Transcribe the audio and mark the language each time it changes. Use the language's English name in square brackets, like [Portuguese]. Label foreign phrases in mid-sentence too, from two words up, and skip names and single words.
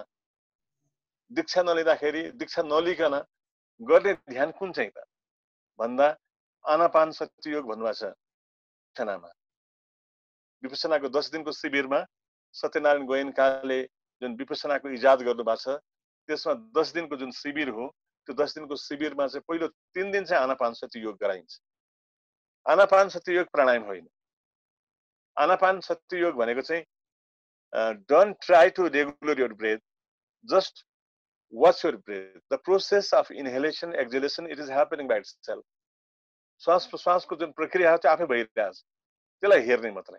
[Nepali] दीक्षा नलिँदाखेरि, दीक्षा नलिकन गर्ने ध्यान कुन चाहिँ त भन्दा आनापान सति योग भन्नुभएको छ विपसनामा। विपसनाको 10 दिनको शिविरमा सत्यनारायण गोयनकाले जुन विपसनाको इजाद गर्नुभएको छ, त्यसमा 10 दिनको जुन शिविर हो, त्यो 10 दिनको शिविरमा चाहिँ पहिलो 3 दिन चाहिँ आनापान सति योग गराइन्छ। आनापान सति योग प्राणायाम होइन। आनापानसति योग भनेको चाहिँ [English] don't try to regular your breath, just watch your breath, the process of inhalation exhalation it is happening by itself. [Nepali] श्वास प्रश्वासको जुन प्रक्रिया हो त्यो आफै भइरहेछ, त्यसलाई हेर्ने मात्रै।